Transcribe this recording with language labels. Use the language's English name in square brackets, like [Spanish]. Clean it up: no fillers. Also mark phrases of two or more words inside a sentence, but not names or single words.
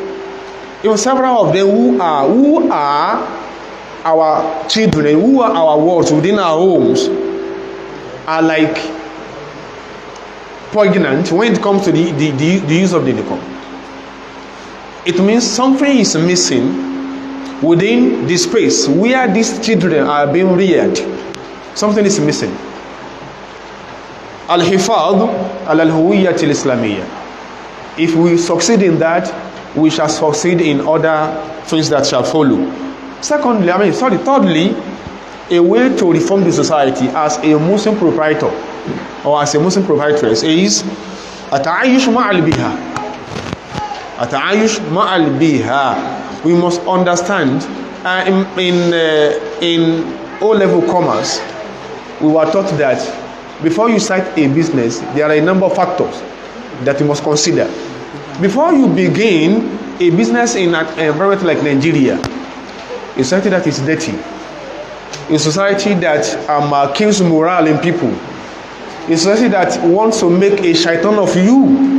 [English] Even several of them who are our children, who are our wards within our homes, are like poignant when it comes to the use of the niqab. It means something is missing within the space where these children are being reared. Something is missing. [Arabic] الحفاظ الهوية الإسلامية. [English] If we succeed in that, we shall succeed in other things that shall follow. Thirdly, a way to reform the society as a Muslim proprietor or as a Muslim proprietress is [Arabic] التعايش مع البيئة. التعايش مع البيئة. [English] We must understand in O-level commerce, we were taught that before you start a business, there are a number of factors that you must consider. Before you begin a business in an environment like Nigeria, a society that is dirty, a society that kills morale in people, a society that wants to make a shaitan of you.